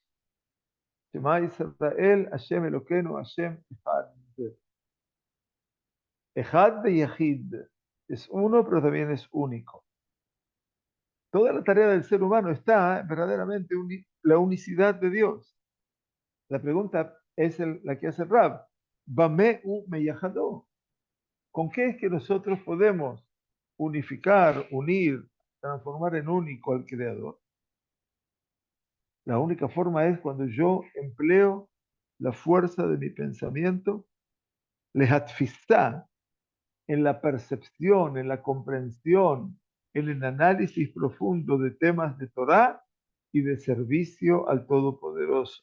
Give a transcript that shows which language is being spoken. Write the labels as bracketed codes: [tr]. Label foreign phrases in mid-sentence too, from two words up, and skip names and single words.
[he] שמע ישראל השם אלוקינו השם אחד. [es] Echad de Yahid es uno, pero también es único. Toda la tarea del ser humano está verdaderamente la unicidad de Dios. La pregunta es la que hace el Rab. [he] במה הוא מייחדו. [es] ¿Con qué es que nosotros podemos unificar, unir, transformar en único al Creador? La única forma es cuando yo empleo la fuerza de mi pensamiento, lehatfistá, en la percepción, en la comprensión, en el análisis profundo de temas de Torah y de servicio al Todopoderoso.